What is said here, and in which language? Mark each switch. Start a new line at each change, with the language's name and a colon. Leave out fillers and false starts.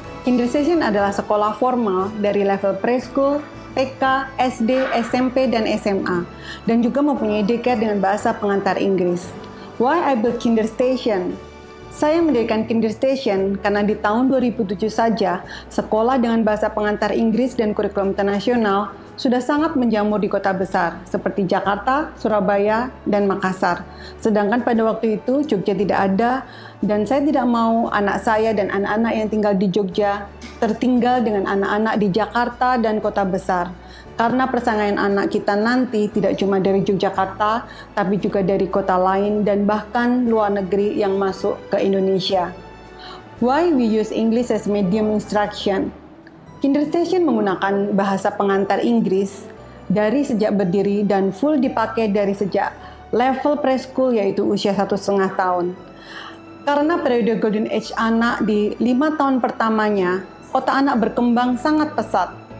Indonesian: Kinderstation adalah sekolah formal dari level preschool, TK, SD, SMP, dan SMA, dan juga mempunyai daycare dengan bahasa pengantar Inggris.
English: Why I built Kinderstation?
Indonesian: Saya mendirikan Kinderstation karena di tahun 2007 saja, sekolah dengan bahasa pengantar Inggris dan kurikulum internasional sudah sangat menjamur di kota besar seperti Jakarta, Surabaya, dan Makassar. Sedangkan pada waktu itu Jogja tidak ada, dan saya tidak mau anak saya dan anak-anak yang tinggal di Jogja tertinggal dengan anak-anak di Jakarta dan kota besar. Karena persaingan anak kita nanti tidak cuma dari Yogyakarta, tapi juga dari kota lain dan bahkan luar negeri yang masuk ke Indonesia.
English: Why we use English as medium instruction?
Indonesian: Kinderstation menggunakan bahasa pengantar Inggris dari sejak berdiri dan full dipakai dari sejak level preschool yaitu usia 1,5 tahun. Karena periode Golden Age anak di 5 tahun pertamanya, otak anak berkembang sangat pesat.